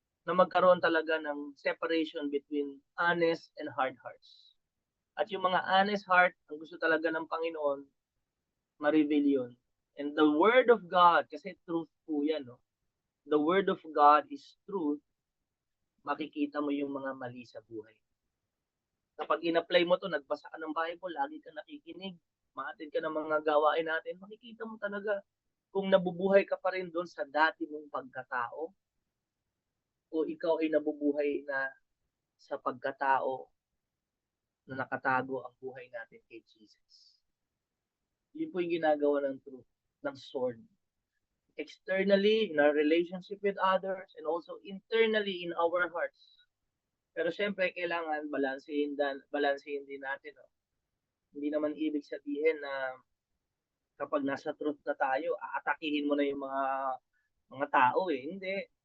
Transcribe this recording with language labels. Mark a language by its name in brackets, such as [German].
[English] Na magkaroon talaga ng separation between honest and hard hearts. [Filipino] At yung mga honest heart, ang gusto talaga ng Panginoon, ma-reveal yun. [English] And the Word of God, kasi truth po yan, no? The Word of God is truth, makikita mo yung mga mali sa buhay. [Filipino] Kapag in-apply mo to, nagbasa ka ng Bible, lagi ka nakikinig, maatid ka ng mga gawain natin, makikita mo talaga kung nabubuhay ka pa rin doon sa dati mong pagkatao o ikaw ay nabubuhay na sa pagkatao na nakatago ang buhay natin kay Jesus. Yun po yung ginagawa ng truth, ng sword. [English] Externally, in our relationship with others, and also internally in our hearts. [Filipino] Pero syempre, kailangan balansehin din natin. No? Hindi naman ibig sabihin na kapag nasa truth na tayo, aatakihin mo na yung mga tao eh. Hindi.